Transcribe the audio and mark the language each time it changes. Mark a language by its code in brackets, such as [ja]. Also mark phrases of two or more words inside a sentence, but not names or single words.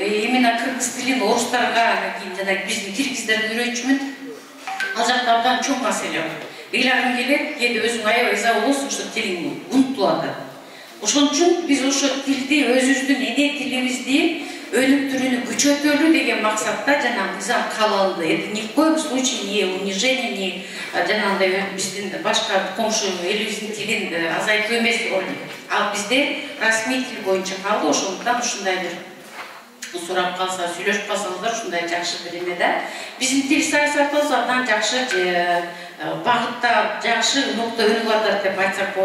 [ky] Именно кыргыз тилин орустарга, жана биздин киргиздерге үйрөтчүмүн. Ал жакта абдан чоң маселе бар. Ыйлагың келет, кээде өзүң аябай ыза болосуң, ошо тилиң унутулуп атат. Ошон үчүн биз ошо тилди, өзүбүздүн эне тилибизди өнүктүрүүнү күчөтөлү деген максатта жана мыйзам кабыл алынды. [ru] Это ни в коем случае не унижение, [ky] не жанагындай биздин башка комшу элибиздин тилин азайтуу эмес. Ал бизде расмий тил боюнча калды. Ошондуктан ушундай бир сурап калса, сүйлөшүп калсаңыздар, ушундай жакшы бир эме да. Биздин тил саясатыбыз абдан жакшы багытта, жакшы нукта өнүгүп атат деп айтсак болот.